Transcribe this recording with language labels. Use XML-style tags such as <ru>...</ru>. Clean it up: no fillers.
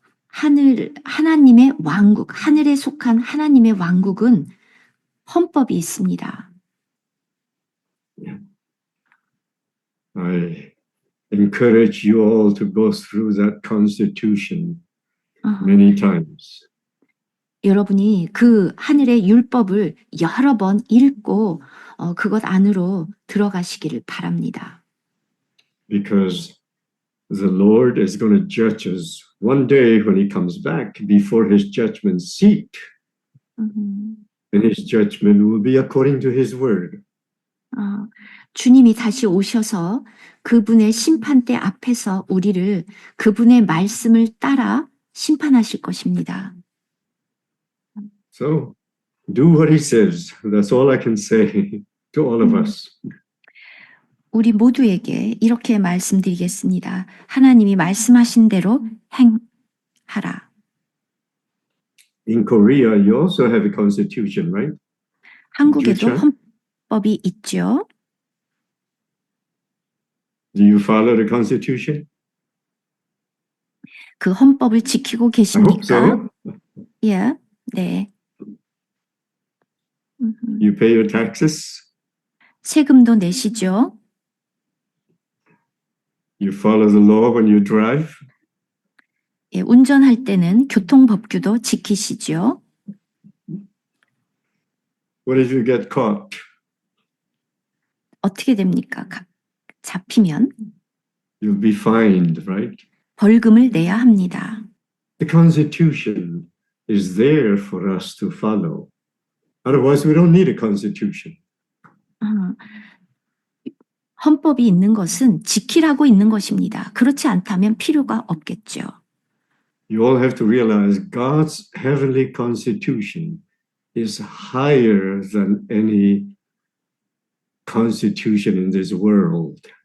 <ko>하나님의 왕국, 하늘에 속한 하나님의 왕국은 헌법이 있습니다.</ko> <en>I encourage you all to go through that constitution many times.</en> <ko>여러분이 그 하늘의 율법을 여러 번 읽고 그것 안으로 들어가시기를 바랍니다.</ko> <en>Because the Lord is going to judge us one day when he comes back before his judgment seat. And his judgment will be according to his word.</en> <ko>주님이 다시 오셔서 그분의 심판대 앞에서 우리를 그분의 말씀을 따라 심판하실 것입니다.</ko> <en>So do what he says. That's all I can say to all of us.</en> <ko>우리 모두에게 이렇게 말씀드리겠습니다. 하나님이 말씀하신 대로 행하라.</ko> <en>In Korea, you also have a constitution, right?</en> <ko>한국에도 그렇죠? 헌법이 있죠.</ko> <en>Do you follow the constitution?</en> <ko>그 헌법을 지키고</ko> <en>I hope</en> <ko>계십니까?</ko> <en>so.</en> <ko>예, 네.</ko> <en>You pay your taxes.</en> <ko>세금도 내시죠.</ko> <en>You follow the law when you drive.</en> <ko>예, 운전할 때는 교통법규도 지키시죠.</ko> <en>What if you get caught?</en> <ko>어떻게 됩니까? 잡히면</ko> <en>You'll be fined, right?</en> <ko>벌금을 내야 합니다.</ko> <en>The Constitution is there for us to follow. Otherwise, we don't need a Constitution.</en> <ko>헌법이 있는 것은 지키라고 있는 것입니다. 그렇지 않다면 필요가 없겠죠.</ko> <en>You all have to realize God's heavenly Constitution is higher than any constitution in this world.</en>